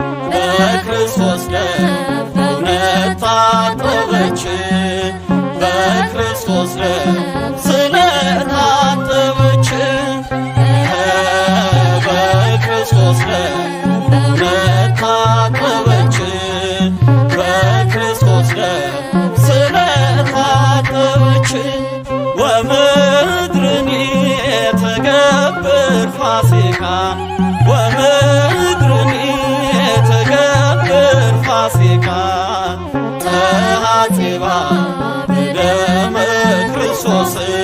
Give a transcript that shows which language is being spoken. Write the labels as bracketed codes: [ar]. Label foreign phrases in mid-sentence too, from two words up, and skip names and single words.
[am] በክርስቶስ ደም እውነት ታጠበች፣ በክርስቶስ ደም ስለታጠበች፣ በክርስቶስ ደም እውነት ታጠበች፣ በክርስቶስ ደም ስለታጠበች [gez] ወምድርኒ ትገብር ፋሲካ፣ ወምድርኒ ትገብር ፋሲካ። ተሐጽባ በደመ ክርስቶስ፣